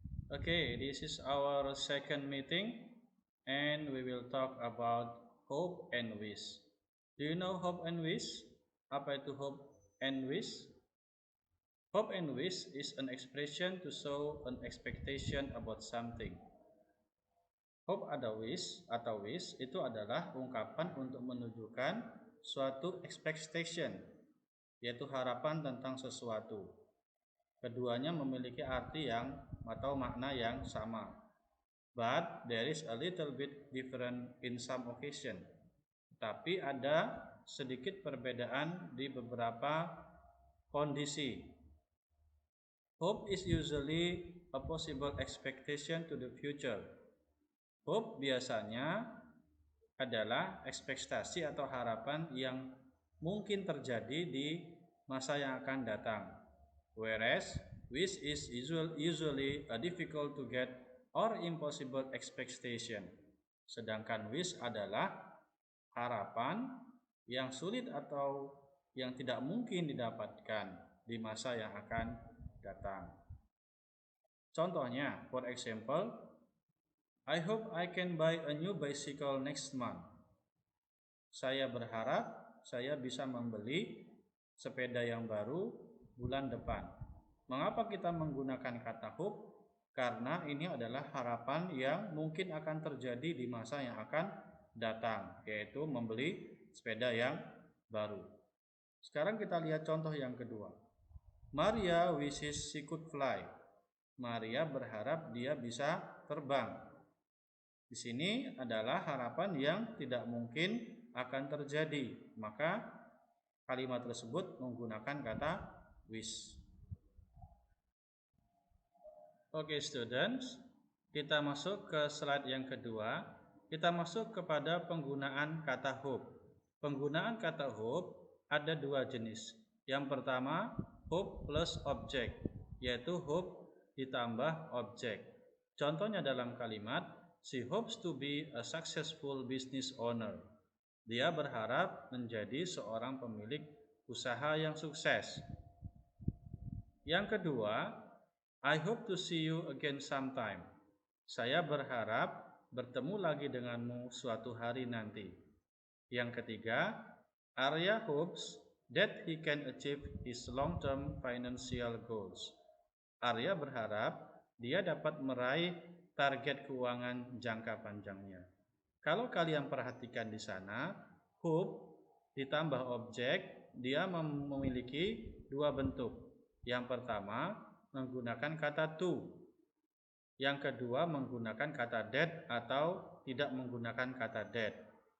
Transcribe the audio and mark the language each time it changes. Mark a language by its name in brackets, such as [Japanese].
[English] Okay, this is our second meeting, and we will talk about hope and wish. Do you know hope and wish? [Indonesian] Apa itu [English] hope and wish? Hope and wish is an expression to show an expectation about something. [Indonesian] Hope atau wish itu adalah ungkapan untuk menunjukkan suatu expectation, yaitu harapan tentang sesuatu. Keduanya memiliki arti yang atau makna yang sama. [English] But there is a little bit different in some occasion. [Indonesian] Tapi ada sedikit perbedaan di beberapa kondisi. [English] Hope is usually a possible expectation to the future. [Indonesian] Hope biasanya adalah ekspektasi atau harapan yang mungkin terjadi di masa yang akan datang. [English] Whereas wish is usually a difficult to get or impossible expectation. [Indonesian] Sedangkan wish adalah harapan yang sulit atau yang tidak mungkin didapatkan di masa yang akan datang. Contohnya, [English] for example, I hope I can buy a new bicycle next month. [Indonesian] Saya berharap saya bisa membeli sepeda yang baru bulan depan. Mengapa kita menggunakan kata hope? Karena ini adalah harapan yang mungkin akan terjadi di masa yang akan datang, yaitu membeli sepeda yang baru. Sekarang kita lihat contoh yang kedua. [English] Maria wishes she could fly. [Indonesian] Maria berharap dia bisa terbang. Di sini adalah harapan yang tidak mungkin akan terjadi, maka kalimat tersebut menggunakan kata wish. Oke, students, kita masuk ke slide yang kedua. Kita masuk kepada penggunaan kata hope. Penggunaan kata hope ada dua jenis. Yang pertama, hope plus object, yaitu hope ditambah objek. Contohnya dalam kalimat, [English] she hopes to be a successful business owner. [Indonesian] Dia berharap menjadi seorang pemilik usaha yang sukses. Yang kedua, [English] I hope to see you again sometime. [Indonesian] Saya berharap bertemu lagi denganmu suatu hari nanti. Yang ketiga, [English] Arya hopes that he can achieve his long-term financial goals. [Indonesian] Arya berharap dia dapat meraih target keuangan jangka panjangnya. Kalau kalian perhatikan di sana, hope ditambah objek, dia memiliki dua bentuk. Yang pertama menggunakan kata to. Yang kedua menggunakan kata that atau tidak menggunakan kata that.